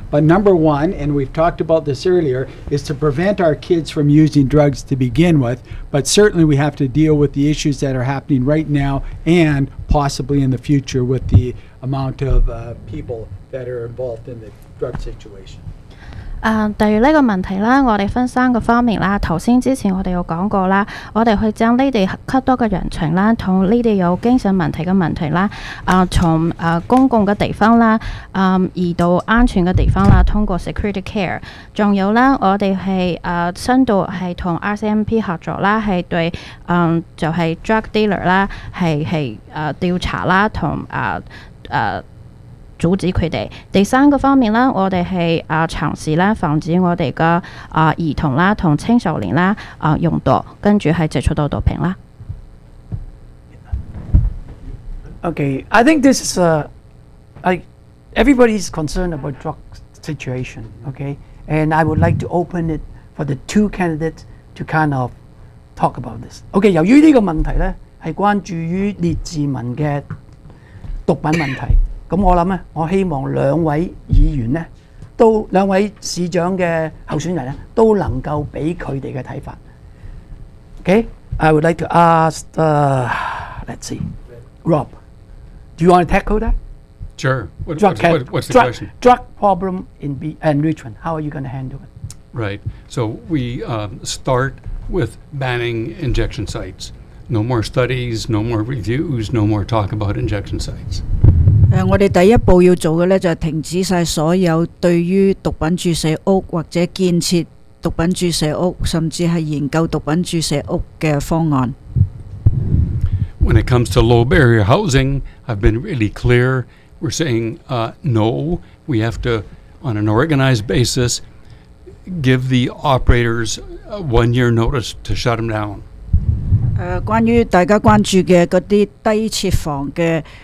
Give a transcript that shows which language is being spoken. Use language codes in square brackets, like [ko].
[en] But number one, and we've talked about this earlier, is to prevent our kids from using drugs to begin with. But certainly we have to deal with the issues that are happening right now and possibly in the future with the amount of people that are involved in the drug situation. [yue] 對於呢個問題啦，我哋分三個方面啦。頭先之前我哋有講過啦，我哋去將呢啲吸毒嘅人群啦，同呢啲有精神問題嘅問題啦，從公共嘅地方啦，移到安全嘅地方啦，通過 security care。仲有啦，我哋係深度係同 RCMP 合作啦，係對就係 drug dealer 啦，係調查啦，同阻止佢哋。第三個方面啦，我哋係嘗試啦，防止我哋嘅兒童啦同青少年啦用毒，跟住係接觸到毒品啦。 [en] Okay, I think this is everybody's concerned about drug situation. Okay, and I would like to open it for the two candidates to kind of talk about this. [yue] Okay, 由於呢個問題咧係關注於列志文嘅毒品問題。咁我諗咧，我希望兩位議員咧，都兩位市長嘅候選人咧，都能夠俾佢哋嘅睇法。 [en] Okay, I would like to ask the let's see, Rob, do you want to tackle that? Sure. What's the question? Drug problem in Richmond. How are you going to handle it? Right. So we start with banning injection sites. No more studies. No more reviews. No more talk about injection sites. [yue] 我哋第一步要做嘅咧，就系停止晒所有对于毒品注射屋或者建设毒品注射屋，甚至系研究毒品注射屋嘅方案。 [en] When it comes to low barrier housing, I've been really clear. We're saying, no, we have to, on an organized basis, give the operators a one-year notice to shut them down. [yue] 关于大家关注嘅嗰啲低设防嘅。